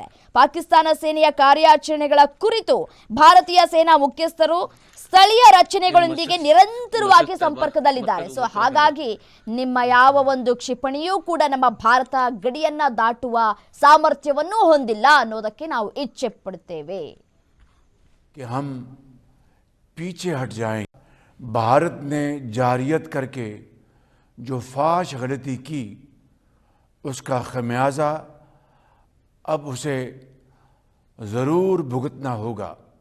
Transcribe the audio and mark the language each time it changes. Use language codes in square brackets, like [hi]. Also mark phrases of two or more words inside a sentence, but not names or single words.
[kn] ಪಾಕಿಸ್ತಾನ ಸೇನೆಯ ಕಾರ್ಯಾಚರಣೆಗಳ ಕುರಿತು ಭಾರತೀಯ ಸೇನಾ ಮುಖ್ಯಸ್ಥರು ಸ್ಥಳೀಯ ರಚನೆಗಳೊಂದಿಗೆ ನಿರಂತರವಾಗಿ ಸಂಪರ್ಕದಲ್ಲಿದ್ದಾರೆ. ಸೊ ಹಾಗಾಗಿ ನಿಮ್ಮ ಯಾವ ಒಂದು ಕ್ಷಿಪಣಿಯೂ ಕೂಡ ನಮ್ಮ ಭಾರತ ಗಡಿಯನ್ನ ದಾಟುವ ಸಾಮರ್ಥ್ಯವನ್ನು ಹೊಂದಿಲ್ಲ ಅನ್ನೋದಕ್ಕೆ ನಾವು ಇಚ್ಛೆ ಪಡುತ್ತೇವೆ. [hi] भारत ने जारियत करके जो फाश गलती की उसका खमियाजा अब उसे ज़रूर भुगतना होगा.